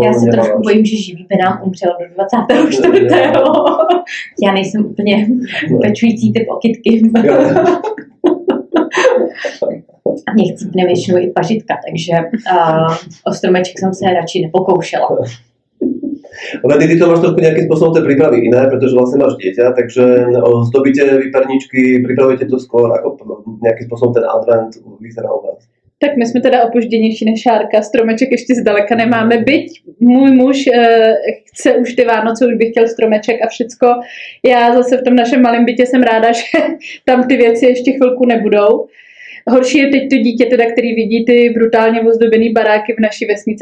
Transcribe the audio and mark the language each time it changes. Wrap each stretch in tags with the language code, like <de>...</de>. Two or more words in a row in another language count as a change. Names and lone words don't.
<cs>já se trošku bojím, že živý by nám umřel do 24. Já nejsem úplně pečující typ okytky. A mě chcípne většinou i pažitka, takže o stromeček jsem se radši nepokoušela.</cs> <sk>Ale ty to máš trošku nejakým spôsobom tej prípravy iné, pretože vlastne máš dieťa, takže zdobíte vyperničky, pripravujete to skôr, ako nejakým spôsobom ten advent vyzerá u vás?</sk> <cs>Tak my jsme teda opožděnější než Šárka, stromeček ještě zdaleka nemáme, byť můj muž chce už ty Vánoce, už by chtěl stromeček a všecko. Já zase v tom našem malém bytě jsem ráda, že tam ty věci ještě chvilku nebudou. Horší je teď to dítě, teda, který vidí ty brutálně ozdobený baráky v naší vesnici.</cs>